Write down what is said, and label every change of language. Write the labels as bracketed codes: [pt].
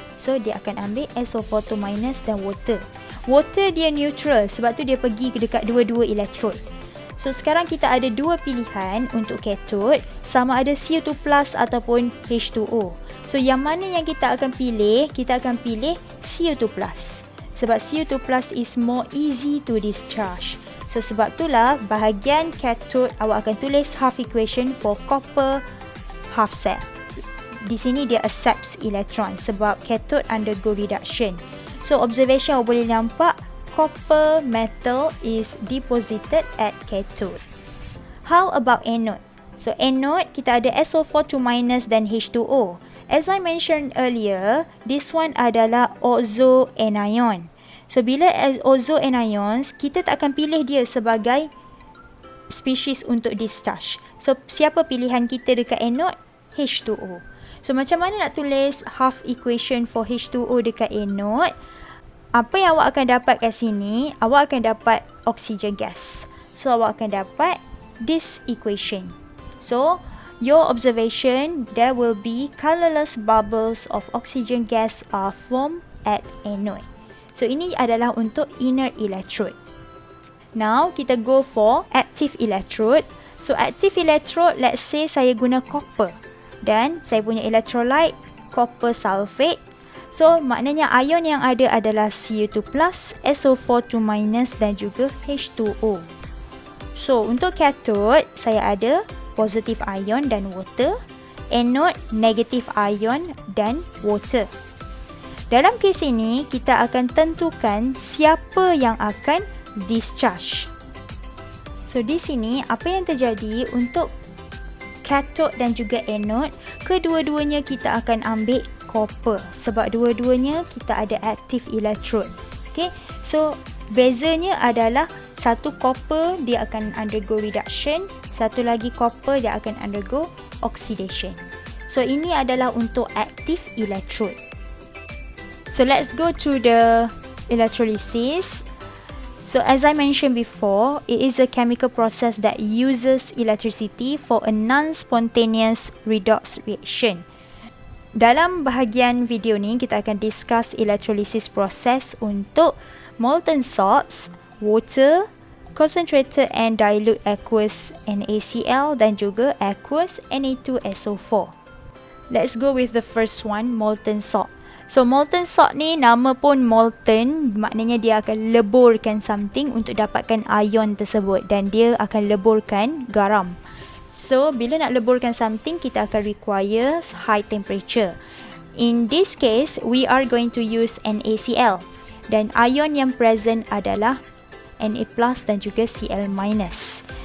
[ms] So dia akan ambil SO4 minus dan water. Water dia neutral, sebab tu dia pergi dekat dua-dua elektrod. So sekarang kita ada dua pilihan untuk cathode, sama ada CO2 plus ataupun H2O. So yang mana yang kita akan pilih? Kita akan pilih CO2 plus. [en] Sebab CO2 plus is more easy to discharge. [ms] So sebab itulah bahagian cathode awak akan tulis half equation for copper half cell. Di sini dia accepts electron sebab cathode undergo reduction. [en] So observation [ms] awak boleh nampak [en] copper metal is deposited at cathode. How about anode? [ms] So anode kita ada SO4 minus dan H2O. [en] As I mentioned earlier, this one adalah oxo anion. [ms] So bila oxo anions, kita tak akan pilih dia sebagai species untuk discharge. So siapa pilihan kita dekat anode? H2O. So macam mana nak tulis half equation for H2O dekat anode? Apa yang awak akan dapat kat sini? Awak akan dapat oxygen gas. So awak akan dapat [en] this equation. So your observation, there will be colorless bubbles of oxygen gas are formed at anode. [ms] So ini adalah untuk inner electrode. [en] Now kita go for active electrode. So active electrode, let's say [ms] saya guna [en] copper [ms] dan saya punya [en] electrolyte copper sulfate. [ms] So maknanya ion yang ada adalah CO2 plus, SO4 minus dan juga H2O. So untuk cathode saya ada positive ion dan water, anode negative ion dan water. Dalam kes ini kita akan tentukan siapa yang akan discharge. So di sini apa yang terjadi untuk cathode dan juga anode, kedua-duanya kita akan ambil copper sebab dua-duanya kita ada active electrode. Okay, so bezanya adalah satu copper dia akan undergo reduction, satu lagi copper dia akan undergo oxidation. So ini adalah untuk active electrode. [en] So let's go to the electrolysis. So as I mentioned before, it is a chemical process that uses electricity for a non-spontaneous redox reaction. [ms] Dalam bahagian video ni kita akan discuss electrolysis process untuk molten salts, water, concentrated and dilute aqueous NaCl dan juga aqueous Na2SO4. [en] Let's go with the first one, molten salt. [ms] So molten salt ni nama pun molten, maknanya dia akan leburkan something untuk dapatkan ion tersebut dan dia akan leburkan garam. So bila nak leburkan something kita akan require high temperature. [en] In this case we are going to use NaCl [ms] dan ion yang [en] present adalah Na plus dan juga Cl minus.